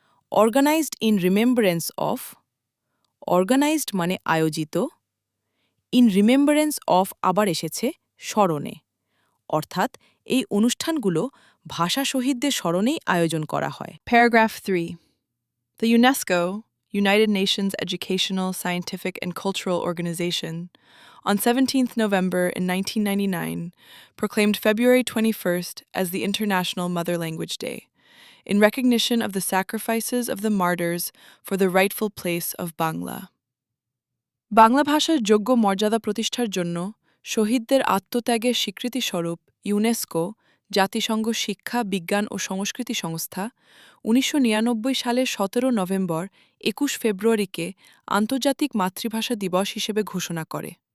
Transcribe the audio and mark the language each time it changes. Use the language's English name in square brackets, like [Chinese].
[English] organized in remembrance of, [Bangla] organised মানে আয়োজিত, in remembrance of আবার এসেছে স্মরণে, অর্থাৎ এই অনুষ্ঠানগুলো ভাষা শহীদদের স্মরণেই আয়োজন করা হয়। [English] Paragraph 3. The UNESCO, United Nations Educational, Scientific and Cultural Organization, on 17th November in 1999, proclaimed February 21st as the International Mother Language Day, in recognition of the sacrifices of the martyrs for the rightful place of Bangla. [Bangla] Bangla ভাষার যোগ্য মর্যাদা প্রতিষ্ঠার জন্য শহীদদের আত্মত্যাগের স্বীকৃতিস্বরূপ UNESCO, জাতিসংঘ শিক্ষা, বিজ্ঞান ও সংস্কৃতি সংস্থা ১৯৯৯ সালের ১৭ নভেম্বর ২১ ফেব্রুয়ারিকে আন্তর্জাতিক মাতৃভাষা দিবস হিসেবে ঘোষণা করে।